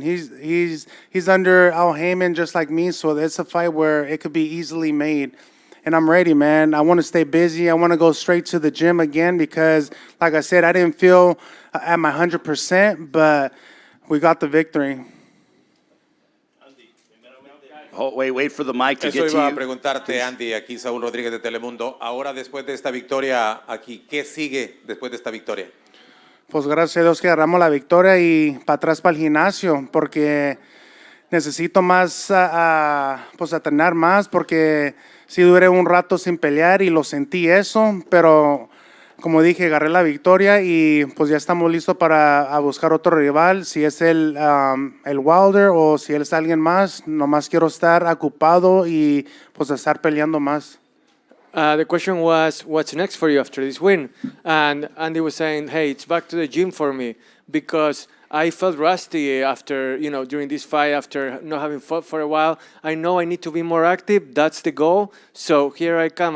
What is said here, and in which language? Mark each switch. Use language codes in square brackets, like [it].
[en] He's under Al Heyman just like me, so it's a fight where it could be easily made. And I'm ready, man. I want to stay busy. I want to go straight to the gym again because, like I said, I didn't feel at my 100%, but we got the victory. Oh, wait for the mic to [es] Eso [en] get to [es] iba a [en] you. [es] preguntarte, Andy, aquí Saúl Rodríguez de Telemundo. Ahora, después de esta victoria aquí, ¿qué sigue después de esta victoria? Pues gracias a Dios que agarramos la victoria y para atrás para el gimnasio porque necesito más, pues entrenar más porque sí duré un rato sin pelear y lo sentí eso, pero como dije, agarré la victoria y pues ya estamos listos para buscar otro rival, si es el Wilder o si él es alguien más, nomás quiero estar ocupado y pues estar peleando más. [en] The question was, what's next for you after this win? And Andy was saying, hey, it's back to the gym for me because I felt rusty after, during this fight, after not having fought for a while. I know I need to be more active. That's the goal. So here I come.